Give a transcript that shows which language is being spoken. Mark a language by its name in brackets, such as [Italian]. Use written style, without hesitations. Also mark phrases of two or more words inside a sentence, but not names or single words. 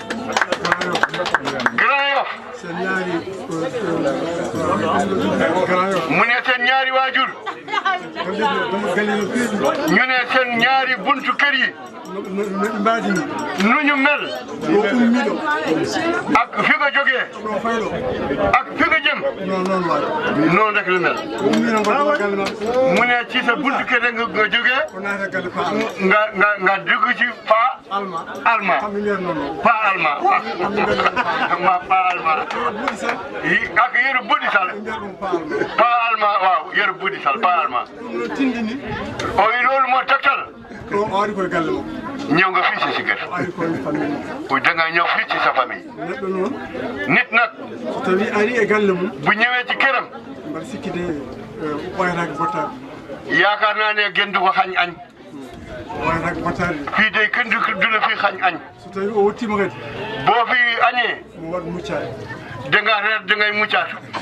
[Wolof] Grand Yoff mu ne seen ñaari waajur ñu ne seen ñaari buntu kër yi nu ñu mel ak fi nga jógee ak fi nga jëm noonu rek lu mel mu ne ci sa buntu kër rek nga jógee nga dugg ci pa alma pa alma pa alma ak yëru buddi sal pa alma waaw yëru buddi sal pa alma o yi loolu moo tegtal ñëw nga fii si kër da nga ñëw fii ci sa famille nit nag bu ñëwee ci këram yaakaar naa ne gën du ko xañ añ fii de kenn du la fi xañ añ boo fi añee da nga reer da ngay muccaatu